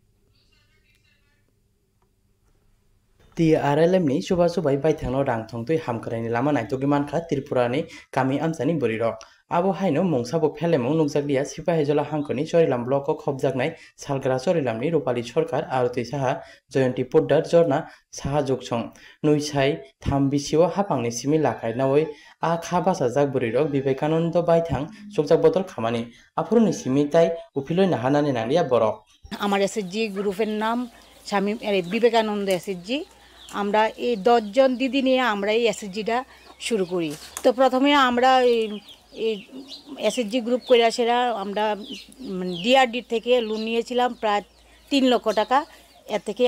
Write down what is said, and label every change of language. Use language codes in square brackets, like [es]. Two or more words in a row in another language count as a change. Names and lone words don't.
[trp] Ti RLM-ni suba-subai baithangno rang thongtui hamkaraini lama naitogni mankha Tripurani kami amsani burirok abo haino mungsabo phelemung nungjakliya Sipahijala hangkorni chorilam block o khobjaknai salgra chorilamni Rupali Sarkar Aroti Saha Jayanti Poddar Jorna Saha Jokchong nuisai tham bisio hapangni simi lakai nawoi a kha basajak burirok Vivekananda baithang chukjak bodol khamani aphurni simi tai upiloi nahanani nangriya borok [bn] আমার এসএসজি গ্রুপের নাম স্বামী বিবেকানন্দ এসএসজি আমরা এই 10 জন দিদি নিয়ে আমরা এই এসএসজিটা শুরু করি তো প্রথমে আমরা এই এসএসজি গ্রুপ করে সেরা আমরা ডিআরডি থেকে লোন নিয়েছিলাম প্রায় 3 লক্ষ টাকা এর থেকে